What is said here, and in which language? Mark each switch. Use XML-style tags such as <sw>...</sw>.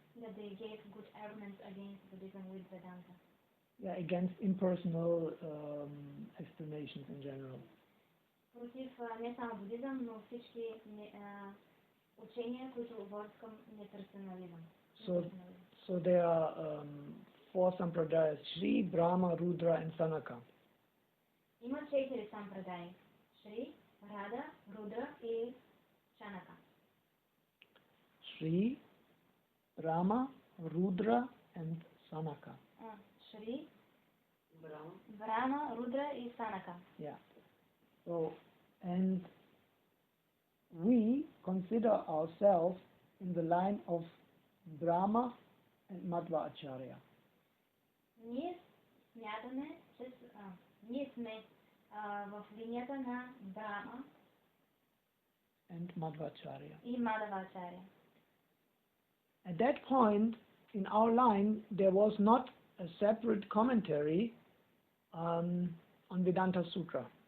<en>That they gave good arguments against Buddhism with Vedanta. Yeah, against impersonal explanations in general.</en> <bg>Против не само будизъм, но всички учения, които водят към неперсонализъм.</bg> <en>So there are four sampradayas: Shri, Brahma, Rudra, and Sanaka.</en> <bg>Има 4 сампрадаи: Шри, Рада, Рудра и Шанака.</bg> <en>Shri, Brahma, Rudra, and Sanaka.</en> <bg>Shri, Brahma, Rudra и Sanaka.</bg> <en>Yeah. So, and we consider ourselves in the line of Brahma, and Madhva Acharya.</en> <bg>Ние смятаме, че ние сме в линията на Брама</bg> <en>And Madhvacharya.</en> <bg>и Мадавачаря.</bg> <en>At that point in our line, there was not a separate commentary on Vedanta Sutra.</en>